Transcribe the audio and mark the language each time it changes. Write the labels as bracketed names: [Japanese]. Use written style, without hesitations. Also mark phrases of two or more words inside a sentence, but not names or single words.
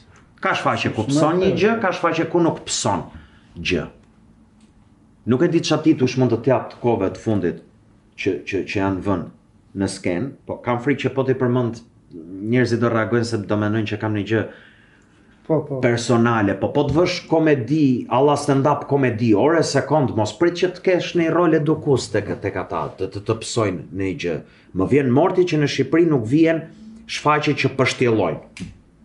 [Albanian] Ka shfaqje ku pson një gjë, ka shfaqje ku nuk pson gjë. Nuk e di çfarë titull mund të t'jap të kohëve të fundit që janë vënë në sken, po kam frikë që po t'i përmend njerëzit do reagojnë se do mendojnë që kam një gjë personale, po të vësh komedi, alla stand-up komedi, ore sekond, mos prit që të kesh një rol edukues tek ata, të psojnë në një gjë. Më vjen morti që në Shqipëri nuk vjen shfaqje që pështjellojnë.